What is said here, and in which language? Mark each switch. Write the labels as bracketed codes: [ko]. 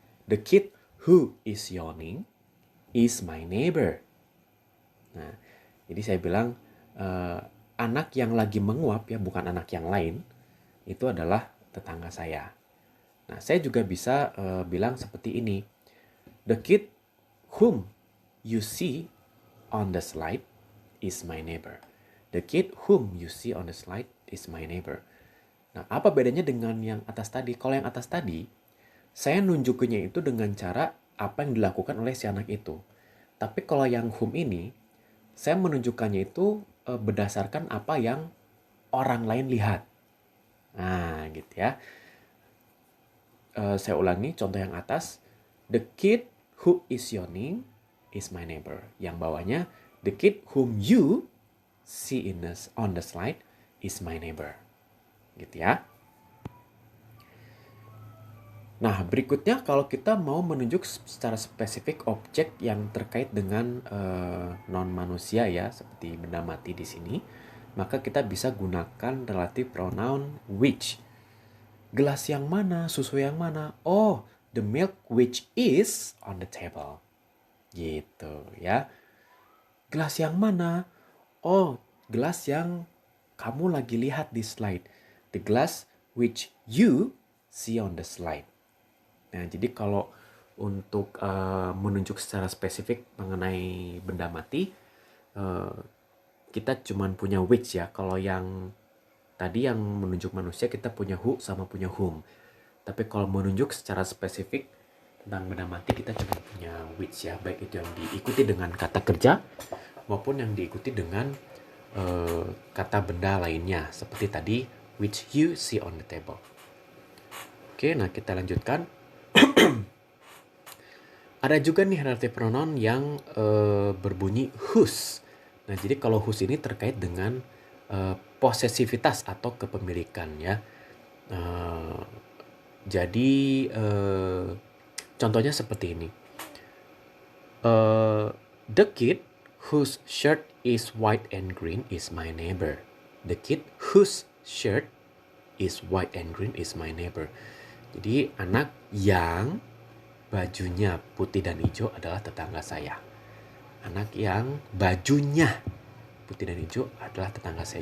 [en] The kid who is yawning is my neighbor. [id] Nah, jadi saya bilang anak yang lagi menguap ya, bukan anak yang lain, itu adalah tetangga saya. Nah, saya juga bisa bilang seperti ini. [en] The kid whom you see on the slide is my neighbor. The kid whom you see on the slide is my neighbor. [id] Nah, apa bedanya dengan yang atas tadi? Kalau yang atas tadi, saya nunjukinnya itu dengan cara apa yang dilakukan oleh si anak itu. Tapi kalau yang whom ini, saya menunjukkannya itu berdasarkan apa yang orang lain lihat. Nah, gitu ya. Saya ulangi contoh yang atas. [en] The kid who is yawning is my neighbor. [id] Yang bawahnya, [en] the kid whom you see on the slide is my neighbor. [id] Gitu ya. Nah, berikutnya kalau kita mau menunjuk secara spesifik objek yang terkait dengan non-manusia ya, seperti benda mati di sini, maka kita bisa gunakan relative pronoun which. Gelas yang mana, susu yang mana? [en] Oh, the milk which is on the table. [id] Gitu ya. Gelas yang mana? Oh, gelas yang kamu lagi lihat di slide. [en] The glass which you see on the slide. [id] Nah, jadi kalau untuk menunjuk secara spesifik mengenai benda mati, kita cuma punya which ya. Kalau yang tadi yang menunjuk manusia kita punya who sama punya whom. Tapi kalau menunjuk secara spesifik tentang benda mati kita cuma punya which ya. Baik itu yang diikuti dengan kata kerja maupun yang diikuti dengan kata benda lainnya. Seperti tadi, [en] which you see on the table. [id] Oke, nah kita lanjutkan. Ada juga nih relative pronoun yang berbunyi whose. Nah, jadi kalau whose ini terkait dengan posesivitas atau kepemilikan ya. Jadi contohnya seperti ini. [en] The kid whose shirt is white and green is my neighbor. The kid whose shirt is white and green is my neighbor. [id] Jadi anak yang bajunya putih dan hijau adalah tetangga saya. Anak yang bajunya putih dan hijau adalah tetangga saya.